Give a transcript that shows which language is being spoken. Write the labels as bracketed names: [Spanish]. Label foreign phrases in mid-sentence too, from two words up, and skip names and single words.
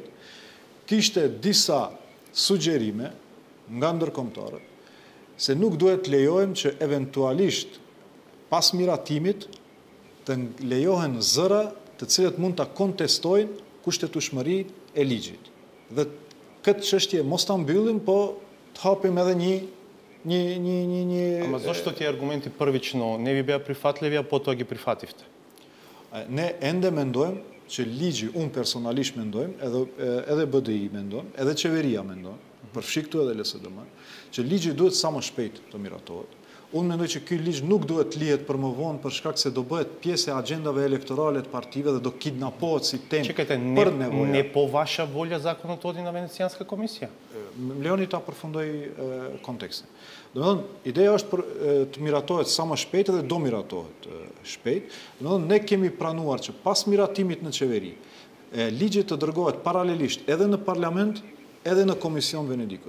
[Albanian] Kishte disa sugjerime nga ndërkombëtarët se nuk duhet lejojmë që eventualisht pas miratimit të lejohen zëra të cilët mund ta kontestojnë kushtetueshmërinë e ligjit. Dhe këtë çështje mos ta mbyllim, po të hapim edhe një [Macedonian] Ама зошто ти аргументи првично не ви беа прифатливи, а потоа ги прифативте? [Albanian] Ne ende mendojmë që ligji, unë personalisht mendojmë, edhe BDI mendojmë, edhe qeveria mendojmë, përfshi këtu edhe LSDM, që ligji duhet sa më shpejt të miratohet. Unë mendoj që ky ligj nuk duhet lihet për më vonë për shkak se do bëhet pjesë e agjendave elektorale të partive dhe do kidnapohet si temë për nevoja. [Macedonian] Не по ваша воля законот оди на Венецијанска комисија? [Albanian] Leoni ta përfundoj kontekstin. Domethënë, ideja është për të miratohet sa më shpejt dhe do miratohet shpejt. Domethënë, ne kemi pranuar që pas miratimit në qeveri, ligji të dërgohet paralelisht edhe në parlament, edhe në Komision Venedikut.